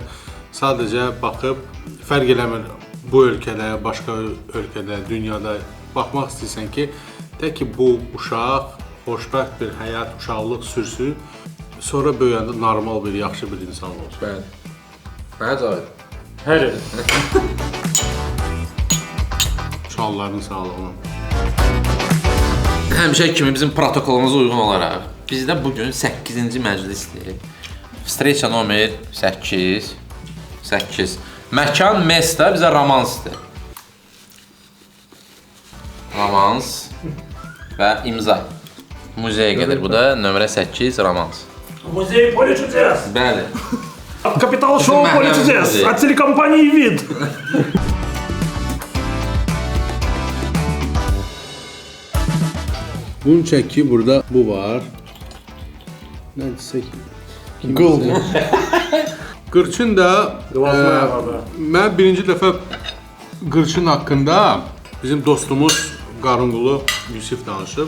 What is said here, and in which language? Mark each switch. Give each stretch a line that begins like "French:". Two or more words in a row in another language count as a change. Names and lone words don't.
Azerbaijani: Sadəcə baxıb, fərq eləmir bu ölkədə, başqa ölkədə, dünyada baxmaq istəyirsən ki, tək ki bu uşaq xoşbəxt bir həyat, uşaqlıq sürsün, sonra böyüyəndə normal bir, yaxşı bir insan olsun. Bəli. Mənə Cavid. Hər il. Uşaqların sağlığına. Həmişə kimi bizim protokolumuza uyğun olaraq bizdə bu gün 8-ci məclisdir.
Russian: Встреча номер 8.
Azerbaijani: Məkan Mesta bizə romansdır. Romans və imza. Muzeyə gedir bu da nömrə 8 romans.
Russian: Музей поле чудес.
Azerbaijani: Bəli.
Russian: Капитал шоу поле чудес. От телекомпании ВИД.
Azerbaijani: Bunun çəki burada bu var. Nədirsə Qıl mı? Qırçın da mən birinci dəfə qırçın haqqında bizim dostumuz Qarınqulu Yusif danışıb.